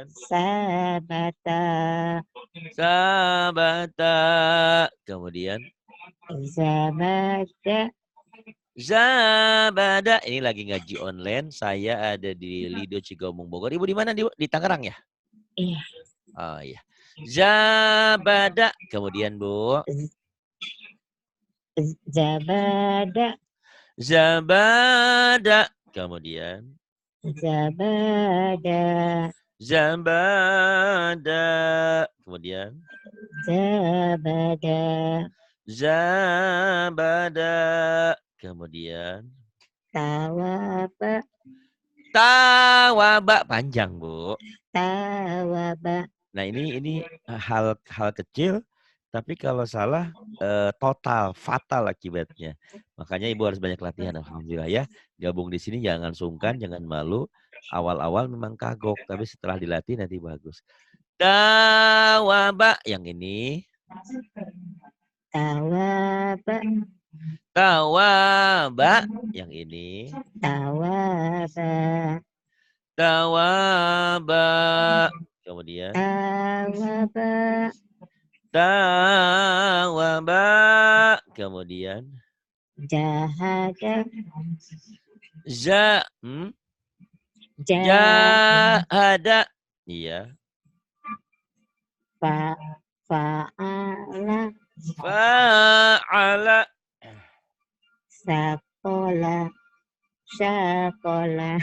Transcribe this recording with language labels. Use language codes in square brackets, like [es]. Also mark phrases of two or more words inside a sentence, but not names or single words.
[ar] Sabata. [id] sabata. Kemudian [ar] Sabata. [id] Zabada. Ini lagi ngaji online. Saya ada di Lido Cigombong Bogor. Ibu di mana? Di Tangerang ya? Iya. Oh iya. Zabada. Kemudian Bu. [ar] Zabada. [id] Zabada. Kemudian. [ar] Zabada. [id] Zabada. Kemudian. [ar] Zabada. [id] Zabada. Kemudian. [ar] Tawaba. [id] Tawaba. Panjang Bu. [ar] Tawaba. [id] Nah ini hal kecil, tapi kalau salah total, fatal akibatnya. Makanya Ibu harus banyak latihan, alhamdulillah ya. Gabung di sini jangan sungkan, jangan malu. Awal-awal memang kagok, tapi setelah dilatih nanti bagus. Tawaba yang ini. [ar] Tawaba. [id] Tawaba yang ini. [ar] Tawaba. [id] Tawaba. Kemudian. [ar] Tawaba. [id] Tawaba. Kemudian. [ar] Jahada. [id] Jahada. Iya. [ar] Fa'ala. Fa'ala. Sakola. Sakola.